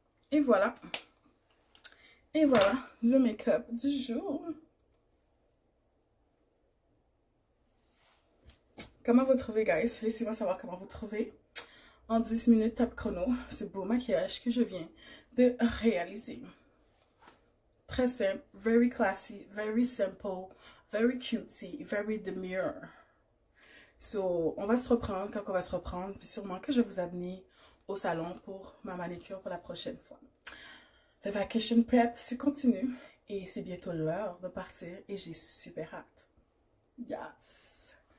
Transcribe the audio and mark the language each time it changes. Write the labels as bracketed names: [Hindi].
[French] Et voilà. Et voilà, le make-up du jour. Comment vous trouvez, guys? Laissez-moi savoir comment vous trouvez. En 10 minutes, top chrono, ce beau maquillage que je viens de réaliser. Très simple, [English] very classy, very simple, very cutesy, very demure. [French] So, on va se reprendre quand on va se reprendre. Puis sûrement que je vais vous amener au salon pour ma manicure pour la prochaine fois. Le [English] vacation prep [French] se continue et c'est bientôt l'heure de partir et j'ai super hâte. Yes!